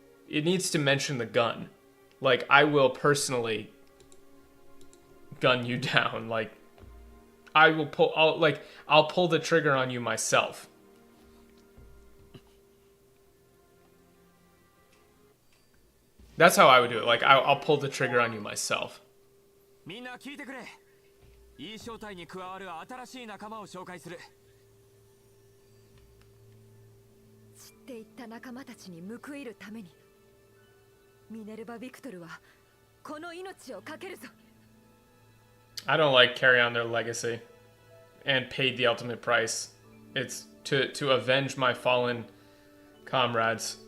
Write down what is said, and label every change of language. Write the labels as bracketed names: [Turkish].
[English] It needs to mention the gun. Like, I will personally gun you down. Like, I'll pull the trigger on you myself. That's how I would do it. Like, I'll pull the trigger on you myself. [Japanese] みんな聞いてくれ。いい正体に加わる新しい仲間を紹介する。散っていった仲間たちに報いるために、ミネルヴァ・ビクトルはこの命を懸けるぞ。 [English] I don't like carry on their legacy and paid the ultimate price. It's to avenge my fallen comrades.